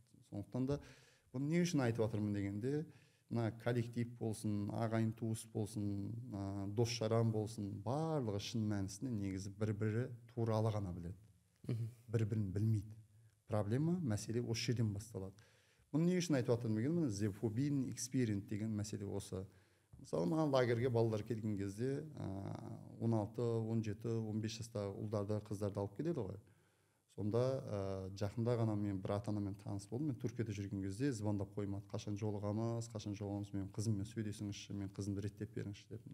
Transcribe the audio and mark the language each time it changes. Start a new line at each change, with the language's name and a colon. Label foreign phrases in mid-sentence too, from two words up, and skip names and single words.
Kazakh: Сондықтан да бұны не үшін айтып жатырмын дегенде, мына коллектив болсын, ағайын туыс болсын, дос жаран болсын, барлығы шын мәнісінде негізі бір-бірі туралы ғана біледі, бір-бірін білмейді. Проблема, мәселе осы жерден басталады. Бұны не үшін айтып жатырмын деген, мына
English: the forbidden experience
Kazakh: деген мәселе осы. Мысалы, маған лагерьге балалар келген кезде 16, 17, 15 жастағы ұлдарды, қыздарды алып келеді ғой. Сонда жақында ғана мен бір ата-анамен таныс болдым. Мен Түркияда жүрген кезде звондап қоймады. Қашан жолығамыз, мен қызыммен сөйлесіңізші, мен қызымды реттеп беріңізші деп.